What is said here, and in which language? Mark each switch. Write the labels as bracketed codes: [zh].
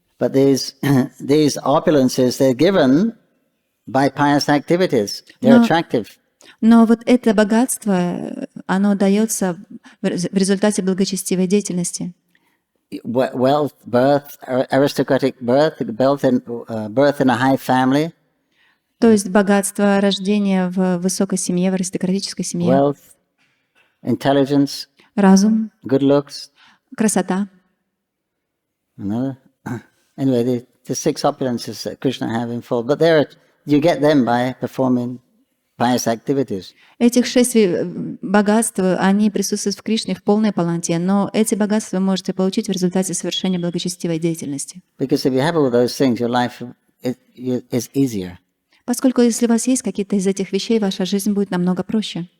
[en] But these opulences, they're given by pious activities. They're attractive. [ru] Но вот это богатство, оно дается в результате благочестивой деятельности. [en] Wealth, birth, aristocratic birth in a high family. [ru] То есть богатство, рождение в высокой семье, в аристократической семье. [en] Wealth, intelligence, [ru] разум, [en] good looks. [ru] Красота. [en] Another. Anyway, the 6 opulences that Krishna have in full, but you get them by performing pious activities. [ru] Этих 6 богатств, они присутствуют в Кришне в полной полноте, но эти богатства вы можете получить в результате совершения благочестивой деятельности. [en] Because if you have all those things, your life is easier. [ru] Поскольку если у вас есть какие-то из этих вещей, ваша жизнь будет намного проще.